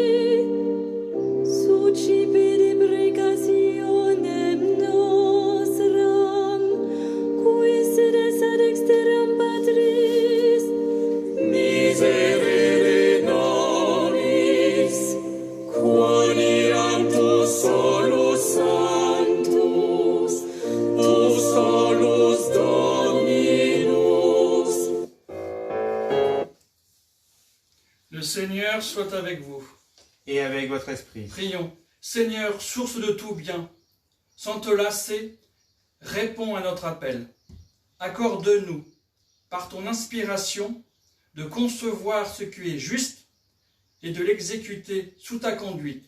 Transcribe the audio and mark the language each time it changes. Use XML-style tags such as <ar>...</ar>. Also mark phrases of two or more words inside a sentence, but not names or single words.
<la>sucipe deprecationem nostram, cui sedes ad exteram Patris, miserere nobis, quoniam tu solus sanctus, tu solus Dominus.</la> <fr>Le Seigneur soit avec vous. Et avec votre esprit. Prions. Seigneur, source de tout bien, sans te lasser, réponds à notre appel. Accorde-nous, par ton inspiration, de concevoir ce qui est juste et de l'exécuter sous ta conduite.</fr>